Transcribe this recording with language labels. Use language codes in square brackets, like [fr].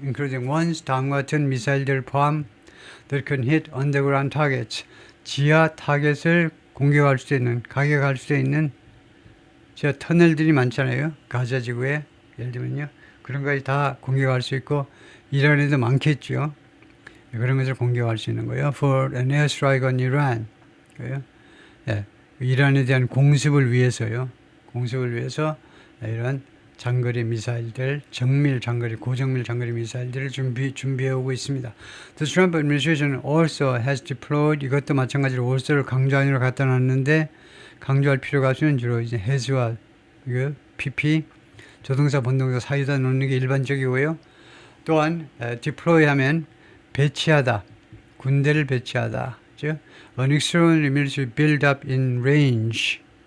[en] Including ones, [ko] 다음과 같은 미사일들 포함 [en] that can hit underground targets, [ko] 지하 타겟을 공격할 수 있는, 가격할 수 있는 지하 터널들이 많잖아요. 가자 지구에 예를 들면요. 그런 것이 다 공격할 수 있고 이란에도 많겠죠. 그런 것을 공격할 수 있는 거예요. [en] For an airstrike on Iran. [ko] 예, 이란에 대한 공습을 위해서요. 공습을 위해서 이런 장거리 미사일들, 정밀 장거리, 고정밀 장거리 미사일들을 준비해 오고 있습니다. [en] The Trump administration also has deployed, [ko] 이것도 마찬가지로 also를 강조하느라 갖다 놨는데 강조할 필요가 없으면 주로 이제 has와 PP, 조동사, 본동사 사이에다 놓는 게 일반적이고요. 또한 deploy 하면 배치하다, 군대를 배치하다. [en] 즉, an extraordinary military build-up in range.